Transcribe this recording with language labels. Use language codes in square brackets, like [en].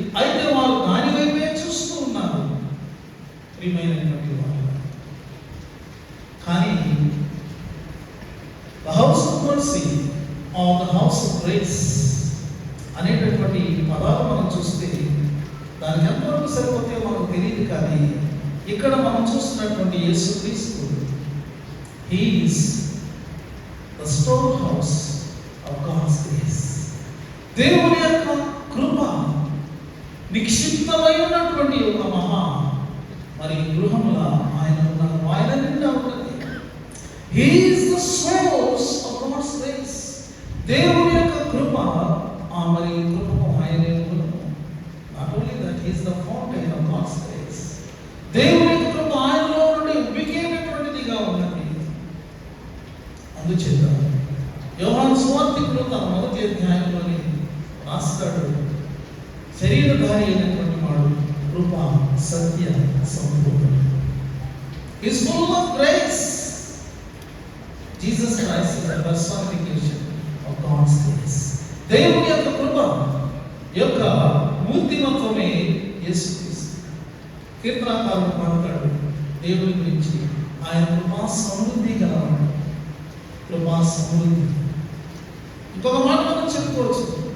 [te] అయితే వారు దాని వైపే చూస్తూ ఉన్నారు, ప్రియమైనటువంటి వారు. కానీ [en] the house of mercy or the house of grace [te] అనేటటువంటి పదాలు మనం చూస్తే దానికి ఎంతవరకు సరిపోతే మనకు తెలియదు. కానీ ఇక్కడ మనం చూస్తున్నటువంటి [en] యేసుక్రీస్తు, he is the storehouse of God's grace. [te] దేవుని యొక్క కృప నిక్షిప్తమై ఉన్నటువంటి ఒక మహా మరి గృహంలో ఆయన ఉన్నారు, ఆయన నిండా ఉన్నది. [en] He is the source of God's grace. [te] దేవుని యొక్క కృప, ఆ మరి కృపకు ఆయనే మూలము. [en] Not only that, he is the fountain of God's grace. [te] దేవుని యొక్క కృప ఆయనలో నుండి ఉబికేటటువంటిదిగా ఉన్నది. అందుచేత యోహాను సువార్తికుడు తన 1వ అధ్యాయంలోని రాస్తాడు, శరీరధారి అయినటువంటి వాడు కృప సత్య సంపూర్ణుడు. [en] He is full of grace. Jesus Christ is the personification of God's grace. [te] దేవుని యొక్క కృప యొక్క మూర్తిమత్వమే యేసుక్రీస్తు. కీర్తనకారుడు పాడతాడు దేవుని గురించి, ఆయన కృపా సమృద్ధి గలవాడు, కృపా సమృద్ధి. ఇంకొక మాట మనం చెప్పుకోవచ్చు,